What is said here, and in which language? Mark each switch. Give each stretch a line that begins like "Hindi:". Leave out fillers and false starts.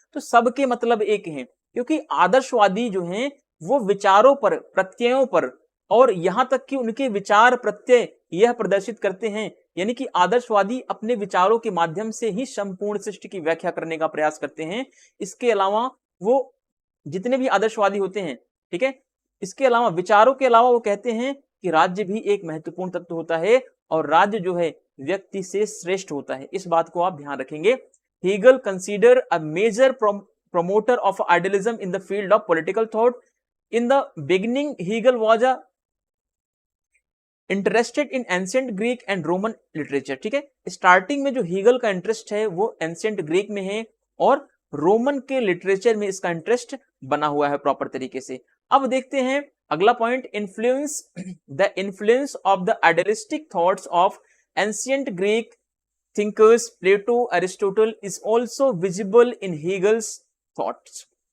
Hindi: तो सबके मतलब एक हैं, क्योंकि आदर्शवादी जो हैं वो विचारों पर, प्रत्ययों पर, और यहां तक कि उनके विचार प्रत्यय यह प्रदर्शित करते हैं, यानी कि आदर्शवादी अपने विचारों के माध्यम से ही संपूर्ण सृष्टि की व्याख्या करने का प्रयास करते हैं। इसके अलावा वो जितने भी आदर्शवादी होते हैं, ठीक है, इसके अलावा विचारों के अलावा वो कहते हैं कि राज्य भी एक महत्वपूर्ण तत्व होता है, और राज्य जो है व्यक्ति से श्रेष्ठ होता है। इस बात को आप ध्यान रखेंगे।
English: Hegel consider a major promoter of idealism in the field of political thought. In the beginning, Hegel was a interested in ancient Greek and Roman literature.
Hindi: ठीक है, स्टार्टिंग में जो हीगल का इंटरेस्ट है वो एंशिएंट ग्रीक में है और रोमन के लिटरेचर में इसका इंटरेस्ट बना हुआ है प्रॉपर तरीके से। अब देखते हैं अगला point,
English: Influence, the influence of the idealistic thoughts of ancient Greek thinkers Plato, Aristotle is also visible in Hegel's thoughts।